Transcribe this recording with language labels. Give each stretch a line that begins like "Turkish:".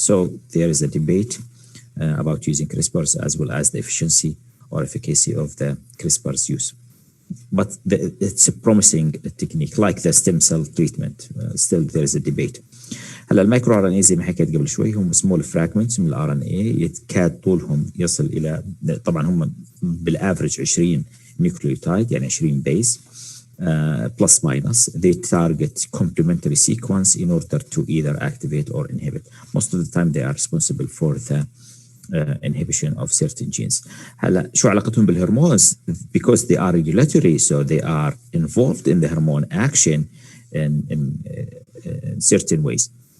English: So there is a debate about using CRISPRs as well as the efficiency or efficacy of the CRISPR's use. But it's a promising technique like the stem cell treatment. Still there is a debate.
Arabic: هلا المايكرو ار ان اي زي ما حكيت قبل شوي هم سمول فراجمنتس من الار ان اي يتكاد طولهم يصل الى طبعا هم بالافرج 20 نيوكليوتايد يعني 20 بيز plus minus.
English: They target complementary sequence in order to either activate or inhibit. Most of the time they are responsible for the inhibition of certain genes.
Arabic: هلا شو علاقتهم بالهرمونز؟
English: Because they are regulatory, so they are involved in the hormone action in certain ways.